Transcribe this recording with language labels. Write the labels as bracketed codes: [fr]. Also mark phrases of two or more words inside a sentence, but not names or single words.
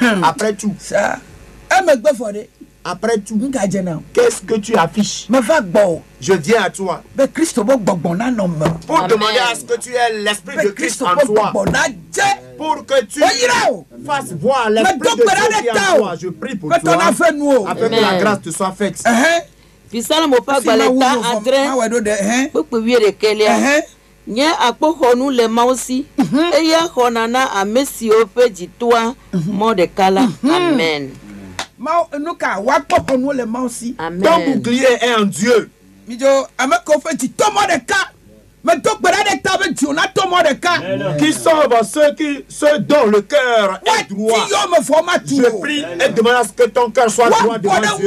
[fr] Après tout, qu'est-ce que tu affiches? Je viens à toi pour demander à ce que tu aies l'esprit de Christ en toi, pour que tu fasses voir l'esprit de Dieu qui est en toi. Je prie pour toi afin que la grâce te soit faite. [ee] Nye akpoxɔnu le mawo si eya xɔna na ame siwo ƒe dzitoa mɔ ɖeka la. [fr] Amen. Ton bouclier est en Dieu. Qui sauve ceux dont le cœur est droit. Je prie et demande à ce que ton cœur soit droit devant Dieu.